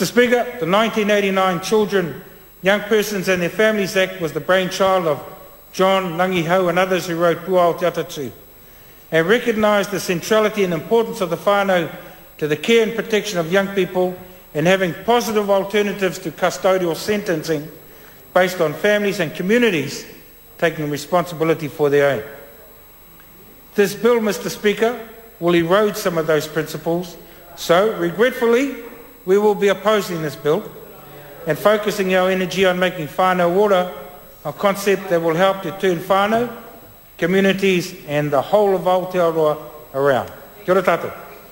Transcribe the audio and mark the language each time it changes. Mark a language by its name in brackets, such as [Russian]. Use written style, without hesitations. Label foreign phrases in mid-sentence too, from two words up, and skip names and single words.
[English] Speaker, the 1989 Children, Young Persons and Their Families Act was the brainchild of John Langiho and others who wrote Puao Te Atatu, and recognised the centrality and importance of the whānau to the care and protection of young people and having positive alternatives to custodial sentencing based on families and communities taking responsibility for their own. This bill, Mr. Speaker, will erode some of those principles, so regretfully we will be opposing this bill and focusing our energy on making [Māori] whānau ora [English] a concept that will help to turn whānau, communities and the whole of Aotearoa around. [Māori] Kia ora tātou.